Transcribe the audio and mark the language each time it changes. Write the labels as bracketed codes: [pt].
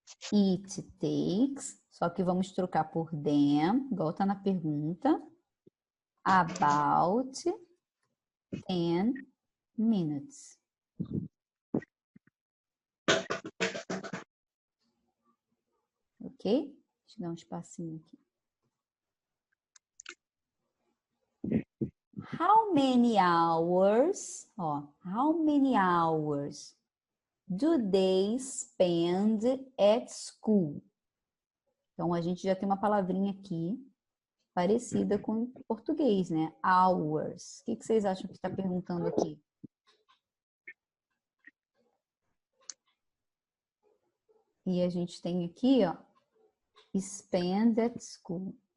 [en] It takes, [pt] só que vamos trocar por them, igual tá na pergunta. [en] About 10 minutes. Ok? [pt] Deixa eu dar um espacinho aqui. [en] How many hours, ó, how many hours do they spend at school? [pt] Então, a gente já tem uma palavrinha aqui parecida com o português, né? Hours. O que vocês acham que está perguntando aqui? E a gente tem aqui, ó, [en] spend at school.